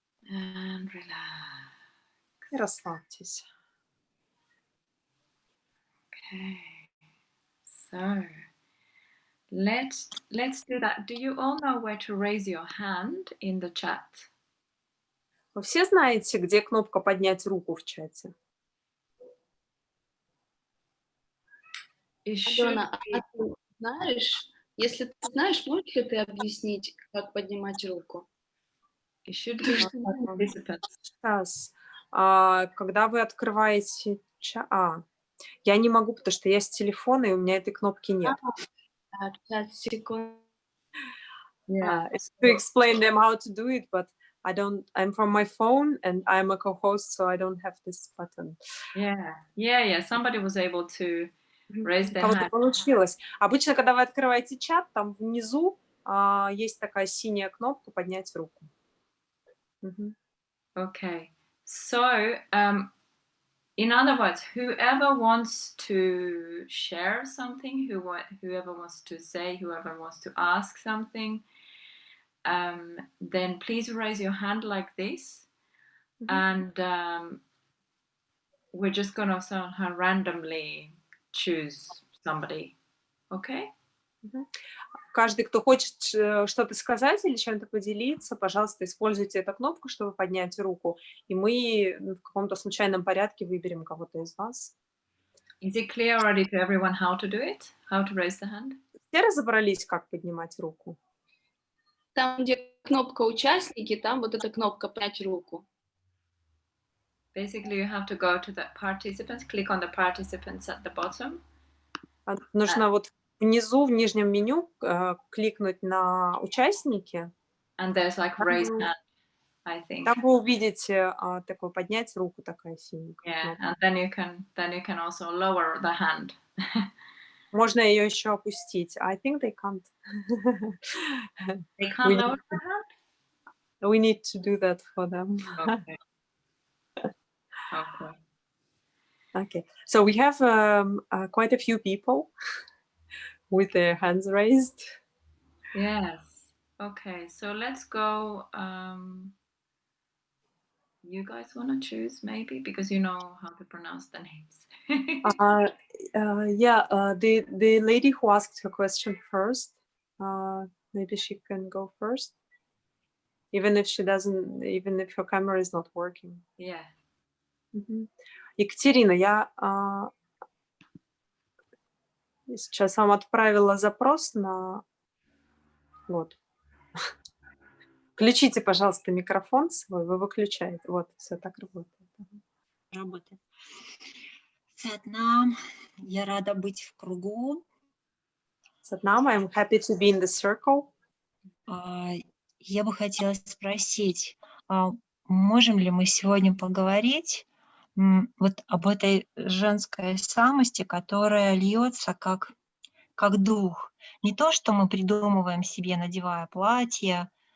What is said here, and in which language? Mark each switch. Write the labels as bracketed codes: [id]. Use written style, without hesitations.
[en] And relax. [ru] И расслабьтесь. [en] Okay. So let's do that. Do you all know where to raise your hand in the chat? [ru] Вы все знаете, где кнопка «Поднять руку» в чате? Алена, а ты знаешь, если ты знаешь, можешь ли ты объяснить, как поднимать руку? [en] It should be on participants. [ru] Сейчас, когда вы открываете чат... я не могу, потому что я с телефона, и у меня этой кнопки нет. 5 секунд. [en] Yeah, to explain them how to do it, but I'm from my phone, and I'm a co-host, so I don't have this button. Yeah. Somebody was able to raise their [ru] Кого-то [en] hand. [ru] получилось. Обычно, когда вы открываете чат, там внизу есть такая синяя кнопка «Поднять руку». [en] Okay. So, in other words, whoever wants to share something, whoever wants to say, whoever wants to ask something, then please raise your hand like this, and we're just gonna somehow randomly choose somebody. Okay? [ru] Каждый, кто хочет что-то сказать или чем-то поделиться, пожалуйста, используйте эту кнопку, чтобы поднять руку, и мы в каком-то случайном порядке выберем кого-то из вас. [en] Is it clear already to everyone how to do it? How to raise the hand? [ru] Все разобрались, как поднимать руку? Там, где кнопка «Участники», там вот эта кнопка «Поднять руку». [en] Basically, you have to go to the participants, click on the participants at the bottom. [ru] Нужно вот внизу, в нижнем меню, кликнуть на участники. [en] And there's like raise hand, I think. [ru] Там вы увидите такое поднять руку, такая синяя. [en] Yeah, and then you can also lower the hand. [ru] Можно ее еще опустить. [en] I think they can't. They can't lower the hand? We need to do that for them. Okay. Okay. So we have quite a few people with their hands raised. Yes. Okay, so let's go. You guys want to choose maybe because you know how to pronounce the names. The lady who asked her question first, maybe she can go first, even if her camera is not working. Yeah. [ru] Екатерина, я сейчас вам отправила запрос на... Вот. Включите, пожалуйста, микрофон свой, вы выключаете. Вот, все так работает. Работает. Сатнам, я рада быть в кругу. [en] Сатнам, I'm happy to be in the circle. [ru] Я бы хотела спросить, можем ли мы сегодня поговорить вот об этой женской самости, которая льется как дух. Не то, что мы придумываем себе, надевая платье,